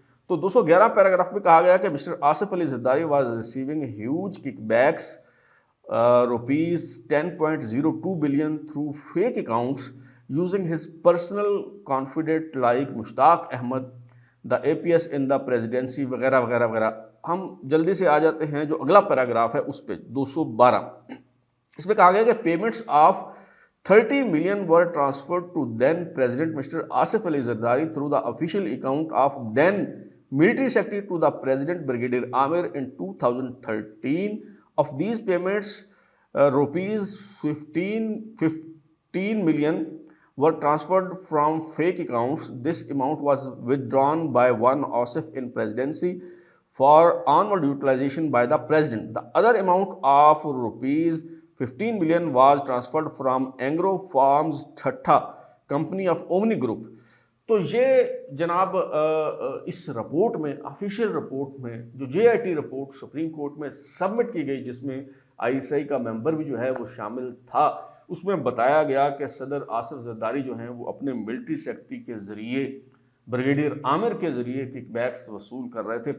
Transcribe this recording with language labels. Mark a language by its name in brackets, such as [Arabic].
[English] تو 211 پیراگراف میں کہا گیا کہ Mr Asif Ali Zardari was receiving huge kickbacks rupees 10.02 billion through fake accounts using his personal confidant like Mushtaq Ahmed, the APS in the presidency [Urdu] وغیرہ وغیرہ وغیرہ. ہم جلدی سے آ جاتے ہیں جو اگلا پیراگراف ہے اس پہ 212. اس میں کہا گیا کہ [English] Payments of 30 million were transferred to then President Mr. Asif Ali Zardari through the official account of then Military Secretary to the President Brigadier Amir in 2013. Of these payments, rupees 15 million were transferred from fake accounts. This amount was withdrawn by one Asif in presidency for onward utilization by the President. The other amount of rupees 15 million was transferred from Angro Farms Thatta company of Omni Group. [Urdu] تو یہ جناب اس report میں، official report میں جو جے I T report supreme court میں submit کی گئی، جس میں آئی ایس آئی کا ممبر بھی جو ہے وہ شامل تھا، اس میں بتایا گیا کہ صدر آصف زرداری جو ہیں وہ اپنے ملٹری سیکرٹری کے ذریعے بریگیڈیئر عامر کے ذریعے کک بیکس وصول کر رہے تھے.